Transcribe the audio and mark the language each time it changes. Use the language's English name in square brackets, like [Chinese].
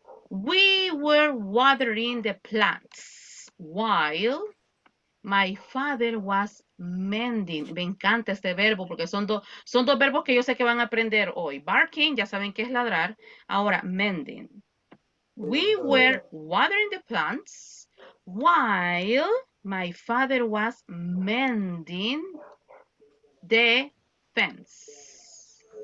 [English] We were watering the plants while my father was mending. [Spanish] Me encanta este verbo porque son dos verbos que yo sé que van a aprender hoy. Barking, ya saben que es ladrar. Ahora, mending. [English] We were watering the plants while my father was mending the fence.